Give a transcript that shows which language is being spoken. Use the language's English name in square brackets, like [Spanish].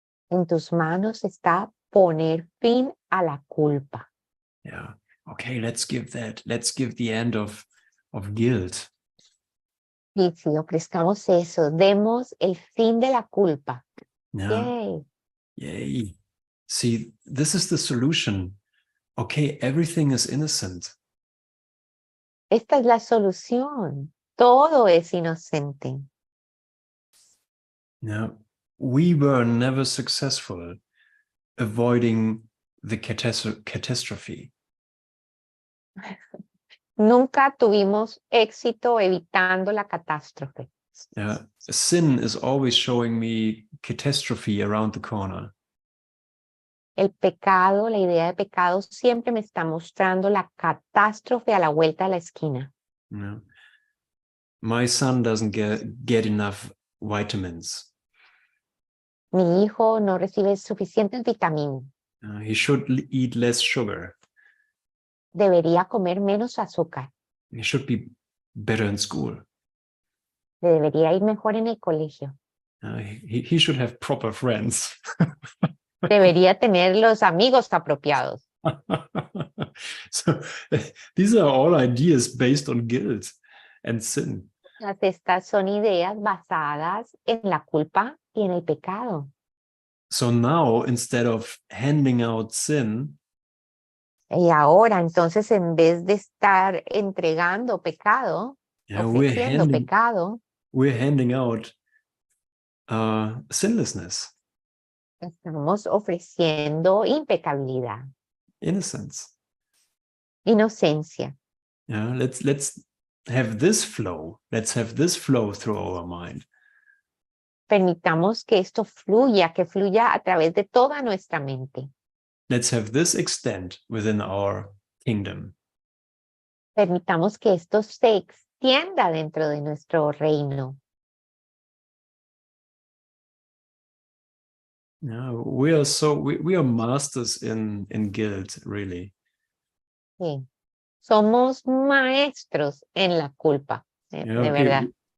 [Spanish] En tus manos está poner fin a la culpa. [English] Yeah. Okay, let's give that. Let's give the end of guilt. [Spanish] Y si ofrezcamos eso, demos el fin de la culpa. [English] Yeah. Yay. Yay. See, this is the solution. Okay, everything is innocent. [Spanish] Esta es la solución. Todo es inocente. [English] Yeah. We were never successful avoiding the catastrophe. [Spanish] Nunca tuvimos éxito evitando la catástrofe. [English] Yeah. Sin is always showing me catastrophe around the corner. [Spanish] El pecado, la idea de pecado siempre me está mostrando la catástrofe a la vuelta de la esquina. [English] Yeah. My son doesn't get enough vitamins. [Spanish] Mi hijo no recibe suficientes vitaminas. [English] He should eat less sugar. [Spanish] Debería comer menos azúcar. [English] He should be better in school. [Spanish] Debería ir mejor en el colegio. [English] He should have proper friends. [Spanish] Debería tener los amigos apropiados. [English] So these are all ideas based on guilt and sin. [Spanish] Estas son ideas basadas en la culpa y en el pecado. [English] So now, instead of handing out sin, [Spanish] Y ahora, entonces, en vez de estar entregando pecado, ofreciendo pecado, [English] we're handing out sinlessness, [Spanish] estamos ofreciendo impecabilidad, [English] innocence. [Spanish] inocencia. [English] Yeah, let's have this flow. Let's have this flow through our mind. [Spanish] Permitamos que esto fluya, que fluya a través de toda nuestra mente. [English] Let's have this extent within our kingdom. [Spanish] Permitamos que esto se extienda dentro de nuestro reino. [English] Yeah, we are masters in guilt, really. [Spanish] Sí. Somos maestros en la culpa, de verdad.